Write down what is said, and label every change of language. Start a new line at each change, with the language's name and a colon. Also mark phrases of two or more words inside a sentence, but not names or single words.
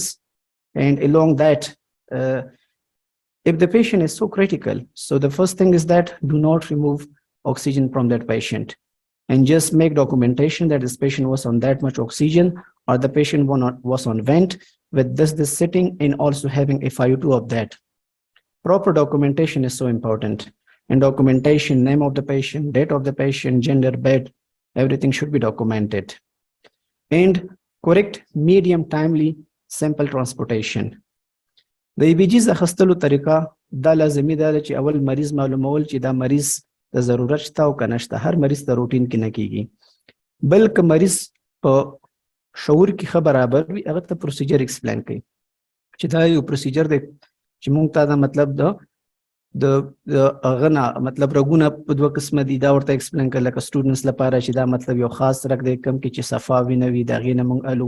English: And along that, if the patient is so critical, so the first thing is that do not remove oxygen from that patient, and just make documentation that this patient was on that much oxygen, or the patient was on vent with this sitting, and also having FiO2 of that. Proper documentation is so important. And documentation, name of the patient, date of the patient, gender, bed, everything should be documented. And correct, medium, timely sample transportation.
Pashto: د ABGs اخیستلو طریقه دا لازمي ده چې اول مریض معلومول چې دا مریض د ضرورت شته او که نشته. هر مریض د روټین کې نه کیږي، بلکې مریض په شعور کې ښه برابر وي هغه ته
English: procedure explain
Pashto: کوي چې دا یو پروسیجر دی چې موږ ته دا مطلب د هغه نه مطلب رګونه په دوه قسمه دي، دا ورته ایکسپلین کړه لکه سټوډنټس لپاره چې دا مطلب یو خاص رګ دی کم کې چې صفا وینه وي د هغې نه موږ الو.